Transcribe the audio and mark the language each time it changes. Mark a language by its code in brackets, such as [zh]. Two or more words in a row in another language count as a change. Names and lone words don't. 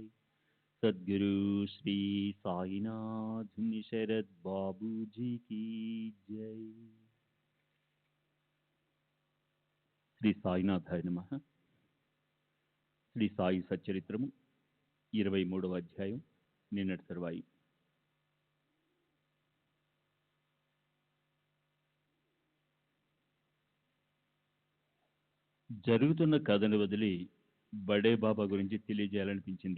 [hi] सद्गुरु श्री साईनाथ शरद बाबू जी की जय। [te] శ్రీ సాయినాథాయ నమః. శ్రీ సాయి సచ్చరిత్రము 23వ అధ్యాయం, నిన్నటి తరువాయి. జరుగుతున్న కథను వదిలి బడే బాబా గురించి తెలియజేయాలనిపించింది.